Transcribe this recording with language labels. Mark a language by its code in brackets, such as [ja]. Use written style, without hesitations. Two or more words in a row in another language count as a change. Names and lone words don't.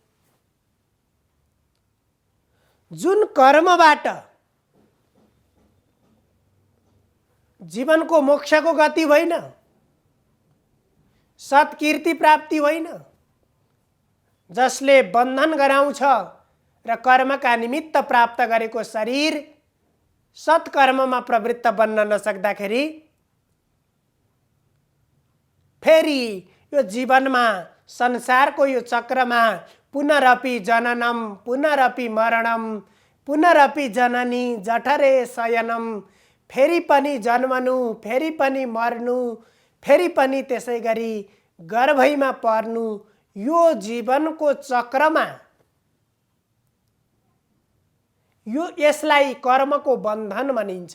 [ne] जुन कर्मबाट जीवनको मोक्षको गति होइन, सत्कीर्ति प्राप्ति होइन, जसले बन्धन गराउँछ र कर्मका निमित्त प्राप्त गरेको शरीर सत्कर्ममा प्रवृत्त बन्न नसक्दाखेरि फेरि यो जीवनमा संसारको यो चक्रमा [sa] पुनरपि जननम पुनरपि मरणम पुनरपि जननी जठरे शयनम, [ne] फेरि पनि जन्मनु, फेरि पनि मर्नु, फेरि पनि त्यसै गरी गर्भैमा पर्नु, यो जीवनको चक्रमा यसलाई कर्मको बन्धन भनिन्छ।